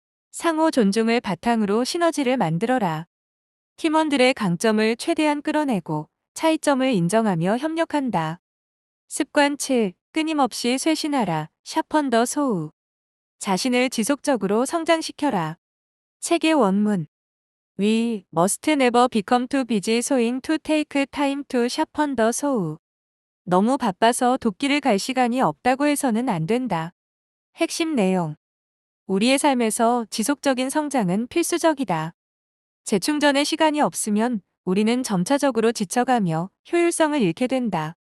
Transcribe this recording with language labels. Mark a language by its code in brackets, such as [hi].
[ko] 상호 존중을 바탕으로 시너지를 만들어라. 팀원들의 강점을 최대한 끌어내고 차이점을 인정하며 협력한다. 습관 7. 끊임없이 쇄신하라. 샤펀 더 소우. 자신을 지속적으로 성장시켜라. 책의 원문. [en] We must never become too busy soing to take time to sharpen the saw. [ko] 너무 바빠서 도끼를 갈 시간이 없다고 해서는 안 된다. 핵심 내용. 우리의 삶에서 지속적인 성장은 필수적이다. 재충전의 시간이 없으면 우리는 점차적으로 지쳐가며 효율성을 잃게 된다.